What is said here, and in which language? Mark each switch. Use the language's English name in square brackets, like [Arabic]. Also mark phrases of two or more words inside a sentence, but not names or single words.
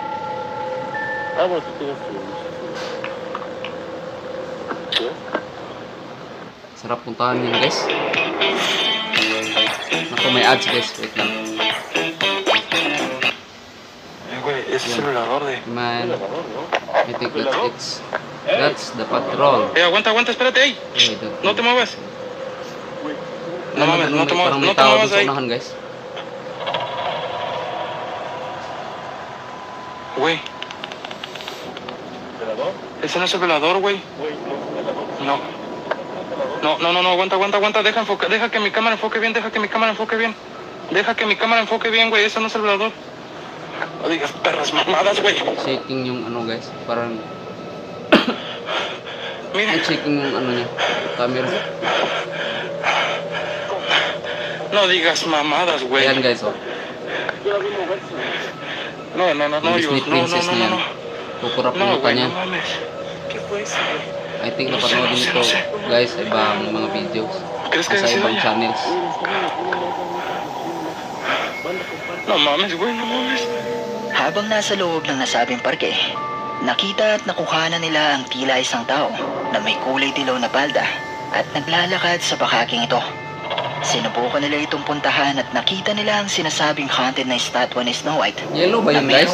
[Filipino] Sarap puntahan yun guys. Naku, may ads guys, wait lang. [English] Man, I think that's the patrol. [Spanish] Aguanta, espérate ahí. No te muevas. No mames, no te muevas ahí. [English] Guys. [Spanish] Güey. Ese no es el velador, güey. No. No, aguanta. Deja que mi cámara enfoque bien, Deja que mi cámara enfoque bien, güey. Ese no es el velador. No digas perras mamadas, güey. [Filipino] Shaking yung guys, parang [Spanish] mira. [Filipino] Shaking yung niya, camera. [Spanish] No digas mamadas, güey. [Filipino] Ayan guys, oh. [Spanish] No. [Filipino] Disney princess na yan. Kukurap yung mukha niya. [English] I think [Filipino] napanood nito guys sa ibang mga videos, sa ibang channels. [Spanish] No mames, güey, no mames. [Filipino] Habang nasa loob ng nasabing parke, nakita at nakuhanan nila ang tila isang tao na may kulay dilaw na palda at naglalakad sa bakaking ito. Sinubukan nila itong puntahan at nakita nila ang sinasabing haunted na estatwa ni Snow White. Yellow ba yun guys?